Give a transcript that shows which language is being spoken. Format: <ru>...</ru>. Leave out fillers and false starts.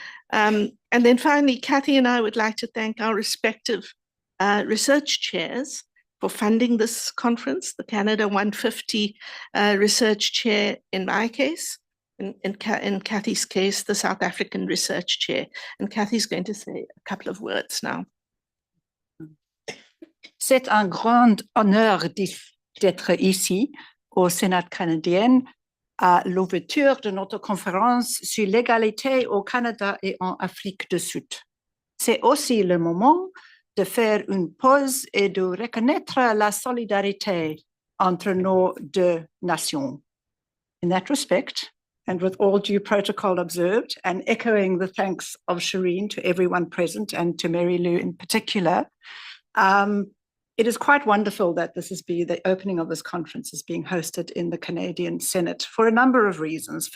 <en>And then finally, Kathy and I would like to thank our respective research chairs for funding this conference, the Canada 150 research chair in my case, in Kathy's case, the South African research chair. And Kathy's going to say a couple of words now.</en> <fr>C'est un grand honneur d'être ici au Sénat canadien à l'ouverture de notre conférence sur l'égalité au Canada et en Afrique du Sud. C'est aussi le moment de faire une pause et de reconnaître la solidarité entre nos deux nations.</fr> <en>In that respect, and with all due protocol observed, and echoing the thanks of Shireen to everyone present and to Marilou in particular, it is quite wonderful that the opening of this conference is being hosted in the Canadian Senate for a number of reasons.</en>